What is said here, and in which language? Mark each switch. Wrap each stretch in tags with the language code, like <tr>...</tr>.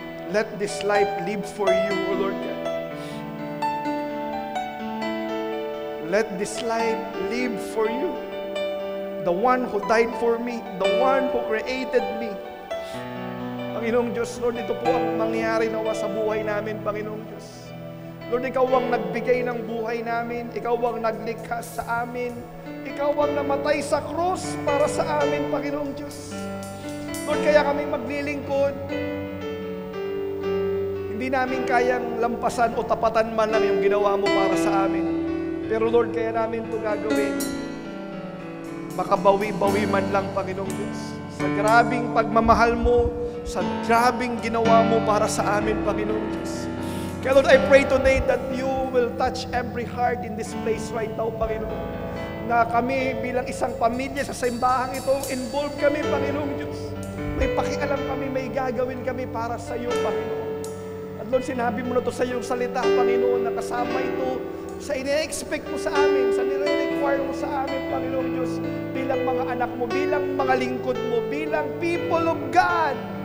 <en>Let this life live for you, O Lord God. Let this life live for you. The one who died for me, the one who created me.</en> <tl>Panginoong Diyos, Lord, ito po ang mangyari nawa sa buhay namin, Panginoong Diyos. Lord, Ikaw ang nagbigay ng buhay namin. Ikaw ang naglikha sa amin. Ikaw ang namatay sa krus para sa amin, Panginoong Diyos. Lord, kaya kami maglilingkod. Hindi namin kayang lampasan o tapatan man lang yung ginawa mo para sa amin. Pero Lord, kaya namin ito gagawin. Makabawi-bawi man lang, Panginoong Diyos. Sa grabing pagmamahal mo, sa grabing ginawa mo para sa amin, Panginoong Diyos. Kaya</tl> <en>Lord, I pray today that you will touch every heart in this place right now, Panginoon.</en> <tl>Na kami bilang isang pamilya sa simbahang ito, involved kami, Panginoong Diyos. May pakialam kami, may gagawin kami para sa iyo, Panginoon. At Lord, sinabi mo na ito sa iyong salita, Panginoon, na kasama ito sa ine-expect mo sa amin, sa nire-require mo sa amin, Panginoong Diyos, bilang mga anak mo, bilang mga lingkod mo, bilang</tl> <en>people of God.</en>